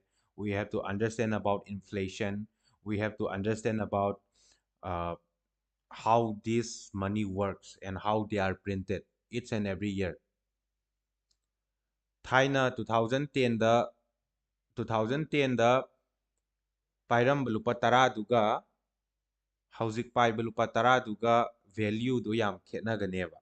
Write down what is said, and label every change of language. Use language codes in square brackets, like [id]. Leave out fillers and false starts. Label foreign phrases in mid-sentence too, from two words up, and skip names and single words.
[en] We have to understand about inflation. We have to understand about uh, how this money works and how they are printed each and every year. [mni] Thailand 2010 the 2010 the ꯄꯥꯏꯔꯝꯕ ꯂꯨꯄꯥ ꯇꯔꯥꯗꯨꯒ ꯍꯧꯖꯤꯛ ꯄꯥꯏꯕ ꯂꯨꯄꯥ ꯇꯔꯥꯗꯨꯒ ꯚꯦꯜꯌꯨꯗꯨ ꯌꯥꯝ ꯈꯦꯠꯅꯒꯅꯦꯕ.